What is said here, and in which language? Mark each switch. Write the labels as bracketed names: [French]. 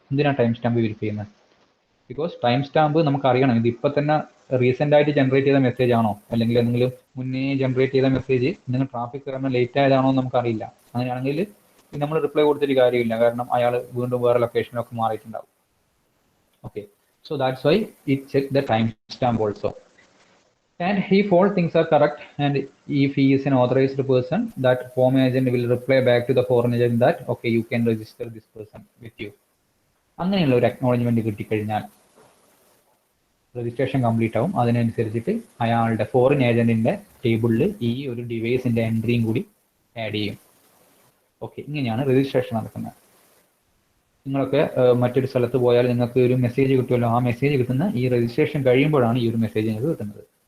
[Malayalam] എന്തിനാണ് time stamp verify ചെയ്യുന്നത്? Because time stamp നമുക്ക് അറിയണം, ഇത് ഇപ്പം തന്നെ റീസെന്റ് ആയിട്ട് ജനറേറ്റ് ചെയ്ത മെസ്സേജ് ആണോ, അല്ലെങ്കിൽ എന്തെങ്കിലും മുന്നേ ജനറേറ്റ് ചെയ്ത മെസ്സേജ് എന്തെങ്കിലും ട്രാഫിക് കാരണം ലേറ്റ് ആയതാണോ എന്ന് നമുക്കറിയില്ല. അങ്ങനെയാണെങ്കിൽ നമ്മൾ റിപ്ലൈ കൊടുത്തിട്ട് കാര്യമില്ല, കാരണം അയാൾ വീണ്ടും വേറെ ലൊക്കേഷനിലൊക്കെ മാറിയിട്ടുണ്ടാവും. [English] Okay, so that's why it check the time stamp also. And if all things are correct, and if he is an authorized person, that home agent will reply back to the foreign agent that okay, you can register this person with you. [Malayalam] അങ്ങനെയുള്ള ഒരു acknowledgement കിട്ടിക്കഴിഞ്ഞാൽ registration complete ആവും. അതിനനുസരിച്ചിട്ട് അയാളുടെ foreign ഏജന്റിന്റെ ടേബിളിൽ ഈ ഒരു ഡിവൈസിന്റെ എൻട്രിയും കൂടി ആഡ് ചെയ്യും. ഓക്കെ, ഇങ്ങനെയാണ് രജിസ്ട്രേഷൻ നടക്കുന്നത്. നിങ്ങളൊക്കെ മറ്റൊരു സ്ഥലത്ത് പോയാൽ നിങ്ങൾക്ക് ഒരു മെസ്സേജ് കിട്ടുമല്ലോ, ആ മെസ്സേജ് കിട്ടുന്ന ഈ രജിസ്ട്രേഷൻ കഴിയുമ്പോഴാണ് ഈ ഒരു മെസ്സേജ് നിങ്ങൾക്ക് കിട്ടുന്നത്.